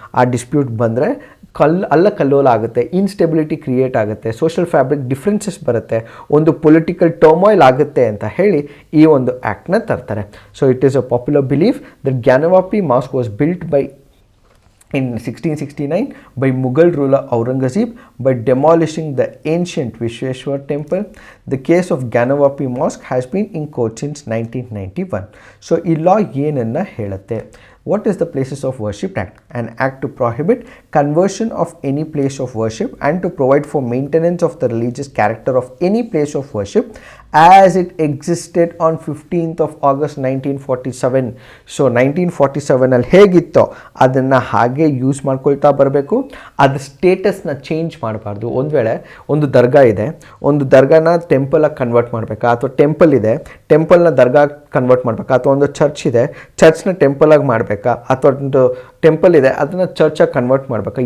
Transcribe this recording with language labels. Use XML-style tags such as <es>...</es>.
<kn>ಆ ಡಿಸ್ಪ್ಯೂಟ್ ಬಂದರೆ ಕಲ್ಲೋಲ ಆಗುತ್ತೆ, ಇನ್ಸ್ಟೆಬಿಲಿಟಿ ಕ್ರಿಯೇಟ್ ಆಗುತ್ತೆ, ಸೋಷಿಯಲ್ ಫ್ಯಾಬ್ರಿಕ್ ಡಿಫ್ರೆನ್ಸಸ್ ಬರುತ್ತೆ, ಒಂದು ಪೊಲಿಟಿಕಲ್ ಟರ್ಮಾಯ್ಲ್ ಆಗುತ್ತೆ ಅಂತ ಹೇಳಿ ಈ ಒಂದು ಆ್ಯಕ್ಟ್ನ ತರ್ತಾರೆ.</kn> <en>So it is a popular belief that Gyanvapi mosque was built in 1669 by Mughal ruler Aurangzeb by demolishing the ancient Vishweshwar temple. The case of Ganavapi mosque has been in court since 1991.</en> <kn>So ಈ law ಏನನ್ನ ಹೇಳುತ್ತೆ?</kn> <en>What is the Places of Worship Act? An act to prohibit conversion of any place of worship and to provide for maintenance of the religious character of any place of worship as it existed on 15th of August 1947.</en> <kn>So 1947 ಹೇಗಿತ್ತೋ ಅದನ್ನು ಹಾಗೆ use ಮಾಡ್ಕೊಳ್ತಾ ಬರಬೇಕು. ಅದು ಸ್ಟೇಟಸ್ನ change ಮಾಡಬಾರ್ದು. ಒಂದು ವೇಳೆ ಒಂದು ದರ್ಗಾ ಇದೆ, ಒಂದು ದರ್ಗಾನ ಟೆಂಪಲಾಗಿ ಕನ್ವರ್ಟ್ ಮಾಡಬೇಕಾ, ಅಥವಾ ಟೆಂಪಲ್ ಇದೆ ಟೆಂಪಲ್ನ ದರ್ಗಾ ಕನ್ವರ್ಟ್ ಮಾಡಬೇಕಾ, ಅಥವಾ ಒಂದು ಚರ್ಚ್ ಇದೆ ಚರ್ಚ್ನ ಟೆಂಪಲಾಗಿ ಮಾಡಬೇಕಾ, ಅಥವಾ ಒಂದು ಟೆಂಪಲ್ ಇದೆ ಅದನ್ನು ಚರ್ಚಾಗಿ ಕನ್ವರ್ಟ್ ಮಾಡಬೇಕಾ.</kn>